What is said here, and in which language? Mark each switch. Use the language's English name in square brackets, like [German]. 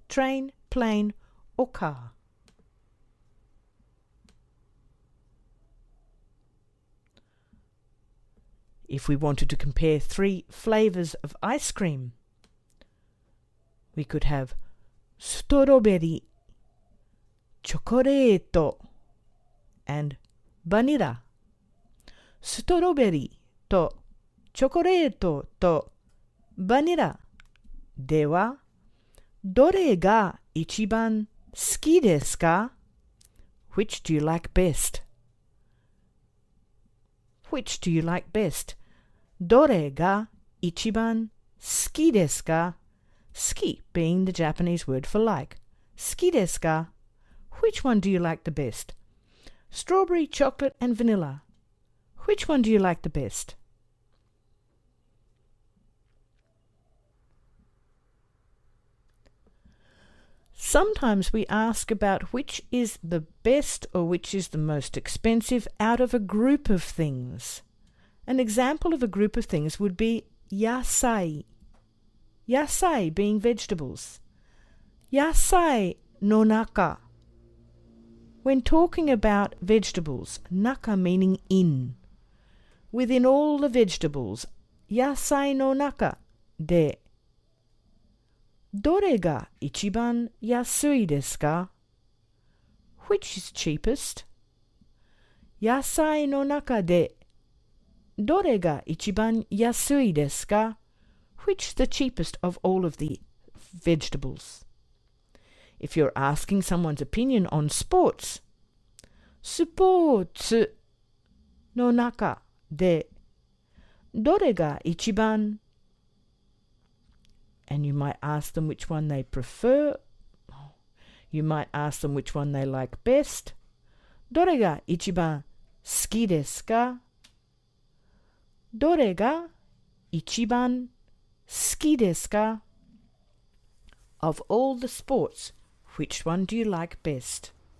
[English] Train, plane, or car? If we wanted to compare 3 flavors of ice cream, we could have strawberry, [Japanese] チョコレート [English] and [Japanese] バニラ。ストロベリーとチョコレートとバニラでは、どれが一番好きですか？ [English] Which do you like best? Which do you like best? [Japanese] どれが一番好きですか？ [English] 好き being the Japanese word for like. [Japanese] 好きですか? [English] Which one do you like the best? Strawberry, chocolate, and vanilla. Which one do you like the best? Sometimes we ask about which is the best or which is the most expensive out of a group of things. An example of a group of things would be yasai. Yasai being vegetables. [Japanese] Yasai no naka. [English] When talking about vegetables, naka meaning in. Within all the vegetables, [Japanese] yasai no naka de どれが一番安いですか? [English] Which is cheapest? [Japanese] 野菜の中でどれが一番安いですか? [English] Which is the cheapest of all of the vegetables? If you're asking someone's opinion on sports, [Japanese] スポーツの中でどれが一番 [English] and you might ask them which one they prefer. You might ask them which one they like best. [Japanese] どれが一番好きですか? どれが一番好きですか? [English] Of all the sports, which one do you like best?